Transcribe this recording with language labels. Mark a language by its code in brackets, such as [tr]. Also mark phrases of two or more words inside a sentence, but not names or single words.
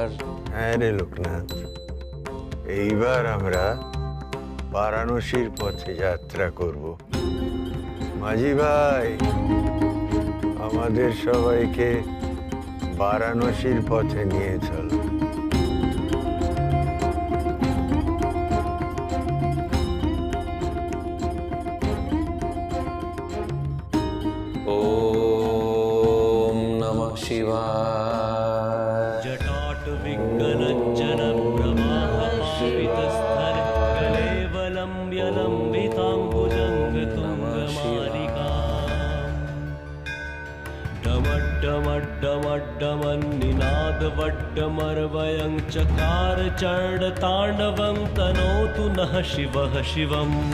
[bn] হ্যাঁ রে লোকনাথ, এইবার আমরা বারাণসীর পথে যাত্রা করব। মাঝি ভাই, আমাদের সবাইকে বারাণসীর পথে নিয়ে চল। [sa] ওম নমঃ শিবায়। जटाट विज्ञलज्जन प्रवाह पावितस्थल कलेवलम्ब्य लम्बिताम्बुजङ्ग तुङ्गमालिका डमड्डमड्डमड्डमन्निनादवड्डमर्वयं चकार चण्डताण्डवं तनोतु नः शिवः शिवम्